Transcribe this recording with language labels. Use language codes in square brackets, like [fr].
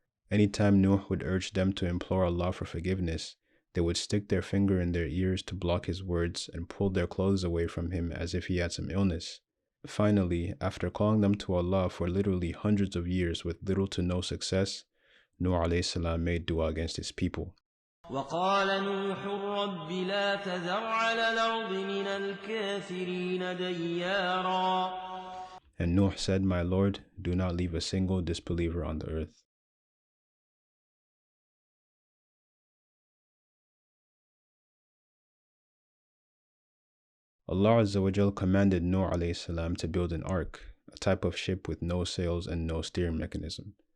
[en] Anytime Nuh would urge them to implore Allah for forgiveness, they would stick their finger in their ears to block his words and pull their clothes away from him as if he had some illness. Finally, after calling them to Allah for literally hundreds of years with little to no success, Nuh alayhi salam made dua against his people. [ar] وقال نوح رب لا تذر على الأرض من الكافرين ديارا. [en] And Nuh said, "My Lord, do not leave a single disbeliever on the earth." Allah Azza wa Jal commanded Nuh alayhi salam to build an ark, a type of ship with no sails and no steering mechanism.